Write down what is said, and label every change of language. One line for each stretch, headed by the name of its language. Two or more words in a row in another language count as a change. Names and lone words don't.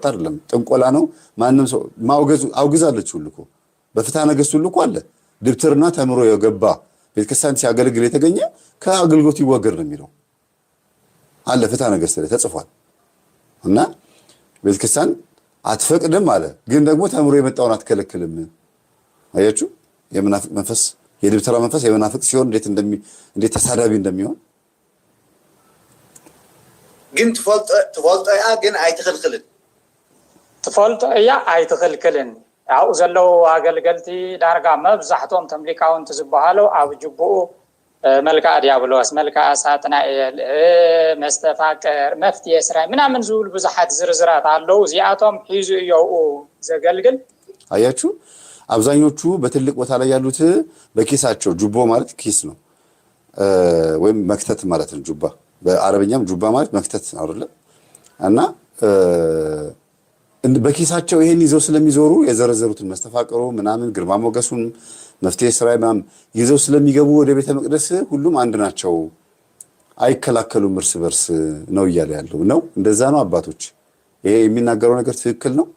Amharic: አይደለም። ጥንቆላ ነው። ማንም ሰው አውግዛለች ሁሉ እኮ በፍትሐ ነገሥት ሁሉ እኮ አለ። ድብትርና ተምሮ የገባ ቤተክርስቲያን ሲያገለግል የተገኘ ከአገልግሎት ይወገድ ነው የሚለው አለ፣ ፍትሐ ነገሥት ላይ ተጽፏል። እና ቤተክርስቲያን አትፈቅድም አለ፣ ግን ደግሞ ተምሮ የመጣውን አትከለክልም። አያችሁ የመናፍቅ መንፈስ፣ የድብትራ መንፈስ የመናፍቅ ሲሆን እንዴት ተሳዳቢ እንደሚሆን
Tigrinya: ግን ትፈልጦ እያ ግን ኣይትኽልክልን ትፈልጦ እያ ኣይትኽልክልን ያው ዘለው አገልገልቲ ዳርጋ መብዛሕቶም ተምሊካውንቲ ዝበሃሉ ኣብ ጅቡኡ መልክዓ ዲያብሎስ፣ መልክዓ ሳጥናኤል፣ መስተፋቅር፣ መፍትሔ ስራይ ምናምን ዝብሉ ብዙሓት ዝርዝራት አለው። እዚኣቶም ሒዙ እየው ዘገልግል።
Amharic: አያችሁ አብዛኞቹ በትልቅ ቦታ ላይ ያሉት በኪሳቸው ጁቦ ማለት ኪስ ነው ወይም መክተት ማለት ነው። ጁባ በአረብኛም ጁባ ማለት መክተት አይደለ? እና በኪሳቸው ይሄን ይዘው ስለሚዞሩ የዘረዘሩትን መስተፋቅሩ ምናምን ግርማ ሞገሱን መፍትሔ ስራይ ምናምን ይዘው ስለሚገቡ ወደ ቤተ መቅደስ ሁሉም አንድ ናቸው፣ አይከላከሉም እርስ በርስ ነው እያለ ያለው ነው። እንደዛ ነው አባቶች። ይሄ የሚናገረው ነገር ትክክል